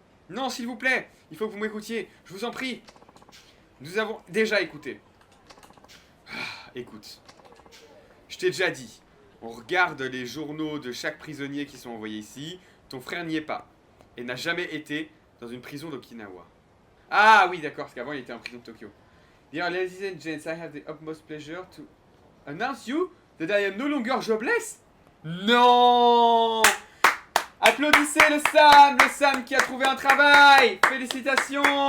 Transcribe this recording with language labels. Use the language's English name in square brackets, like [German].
[French] Non, s'il vous plaît, il faut que vous m'écoutiez, je vous en prie. Nous avons déjà écouté. Écoute, je t'ai déjà dit, on regarde les journaux de chaque prisonnier qui sont envoyés ici. Ton frère n'y est pas et n'a jamais été dans une prison d'Okinawa. Ah oui, d'accord, parce qu'avant il était en prison de Tokyo. [English] Dear ladies and gents, I have the utmost pleasure to announce you that I am no longer jobless. [French] Non! Applaudissez le Sam qui a trouvé un travail. Félicitations.